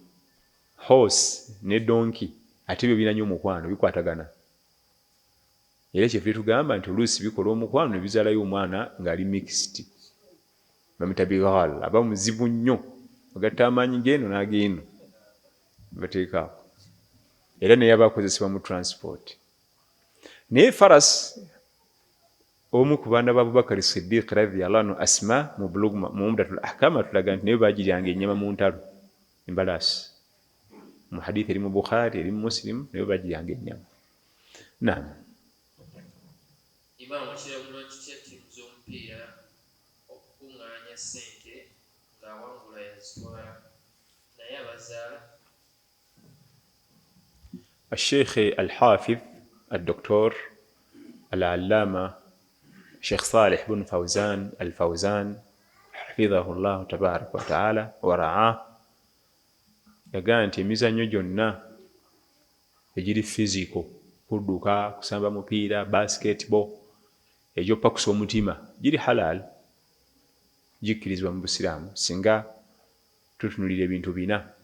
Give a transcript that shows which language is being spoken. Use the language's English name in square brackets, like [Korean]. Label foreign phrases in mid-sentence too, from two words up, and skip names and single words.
[Ganda] Horse ne donkey ate byo birina nnyo omukwano bikwatagana era kyeffe tugamba nti oluusi bikola omukwano ne bizaalayo omwana ng'ali mixed bamuyita bighal aba muzibu nnyo agatta amaanyi g'eno n'ag'eno bateekaawo era naye aba akozesebwa mu transport. Naye faras omu ku baana ba Abubakar Siddiq [Arabic] رضي الله عنه [Ganda] Asma mu bulugh mu Umdatul Ahkam atulaga nti naye bagiryanga ennyama mu ntalo embalaasi mu hadithi eri mu Bukhari eri mu Muslim naye bagiryanga ennyama. Naam. Imam kirabula kitya ttiimu z'omupiira okukuŋŋaanya ssente ng'awangula yazitwala naye abazaala. [Arabic] الشيخ الحافظ الدكتور العلامة الشيخ صالح بن فوزان الفوزان حفظه الله تبارك وتعالى ورعاه [Ganda] yagamba nti emizannyo gyonna egiri physical kudduka kusamba mupiira basketball egyoppakusa omutima giri halal gikkirizibwa mu Busiraamu singa tutunulira ebintu bina.